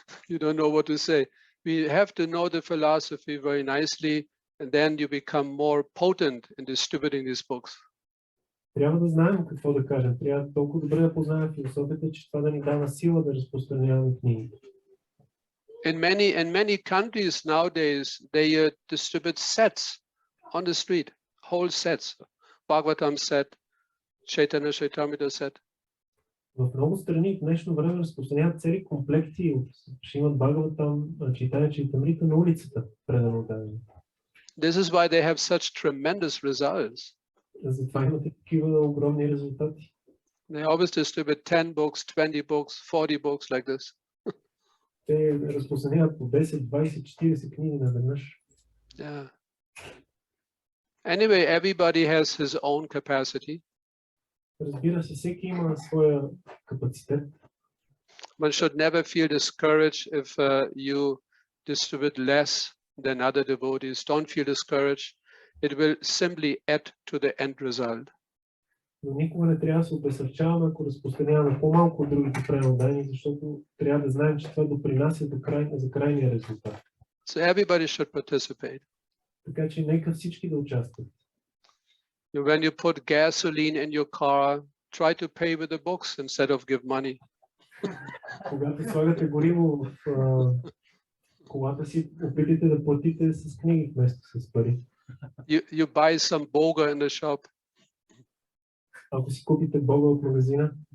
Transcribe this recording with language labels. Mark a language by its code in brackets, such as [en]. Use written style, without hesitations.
[en] You don't know what to say. We have to know the philosophy very nicely, and then you become more potent in distributing these books. [bg] Трябва да знаем какво да кажем. Трябва толкова добре да познаем философията, че това да ни дава сила да разпространяваме книгите. [en] In many countries nowadays, they distribute sets on the street, whole sets, Bhagavatam set, Chaitanya Chaitamrita set. [bg] В много страни в днешно време разпространяват цели комплекти от Шримад Бхагаватам, Чайтания Чайтамрита на улицата, предано дадено. [en] This is why they have such tremendous results. [bg] Затова имате такива огромни резултати. [en] They always distribute 10 books, 20 books, 40 books like this. [bg] Те разпространяват по 10, 20, 40 книги наведнъж. [en] Yeah. Anyway, everybody has his own capacity. [bg] Разбира се, всеки има своя капацитет. [en] One should never feel discouraged if you distribute less than other devotees. Don't feel discouraged. It will simply add to the end result. [bg] Но никога не трябва да се обезсърчаваме, ако разпространяваме по-малко от другите преданодайни, защото трябва да знаем, че това допринася за крайния резултат. [en] So everybody should participate. [bg] Така че нека всички да участват. [en] When you put gasoline in your car, try to pay with the books instead of give money. [bg] Когато слагате гориво в колата си, опитайте да платите с книги вместо с пари. [en] You buy some boga in the shop. [bg] Ако си купите бога от магазина,